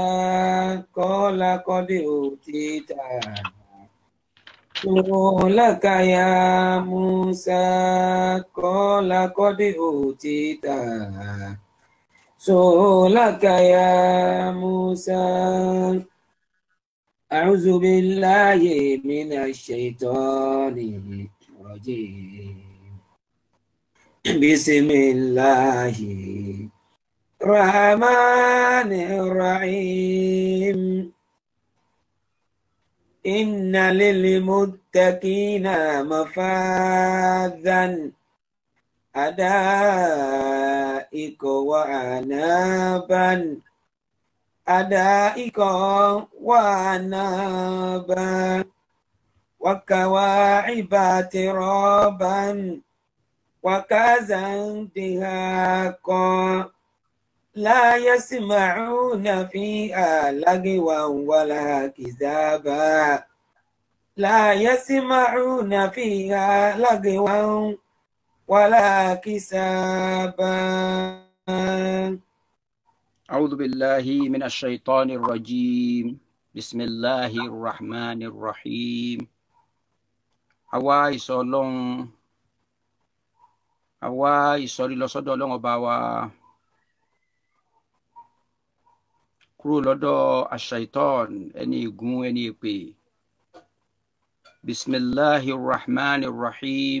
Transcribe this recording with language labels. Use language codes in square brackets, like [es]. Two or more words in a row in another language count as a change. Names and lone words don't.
[ar] قال قد أوتيت سؤلك يا موسى. قال قد أوتيت سؤلك يا موسى. أعوذ بالله من الشيطان الرجيم. Bismillahirrahmanirrahim. إن للمتقين مفازا حدائق وأعنابا وكواعب أترابا وكازا دهاقا لا يسمعون فيها لغوا ولا كذابا لا يسمعون فيها لغوا ولا كذابا. أعوذ بالله من الشيطان الرجيم. بسم الله الرحمن الرحيم. [yo] àwa ìsọ̀rí lọ sọ́dọ̀ Ọlọ́run ọba wa kúrò lọ́dọ̀ aṣ-ṣaitan ẹni ègún ẹni èpè. [ar] بسم الله الرحمن الرحيم.